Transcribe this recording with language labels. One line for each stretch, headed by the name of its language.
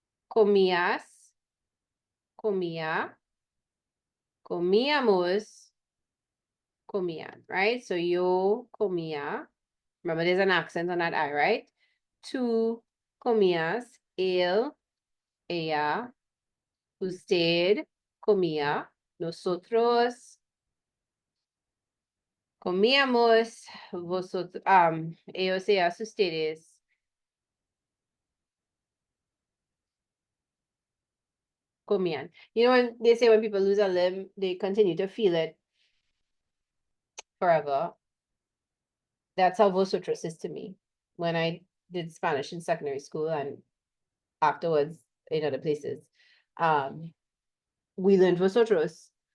Spanish: Comías, comía, comíamos, comían,
English: right?
Spanish: So yo comía.
English: Remember, there's an accent on that I, right?
Spanish: Tú comías, él, ella, usted comía, nosotros comíamos, vosotros, ellos, ellas, ustedes comían.
English: You know, when they say when people lose a limb, they continue to feel it forever. That's how vosotros is to me. When I did Spanish in secondary school and afterwards in other places, we learned vosotros.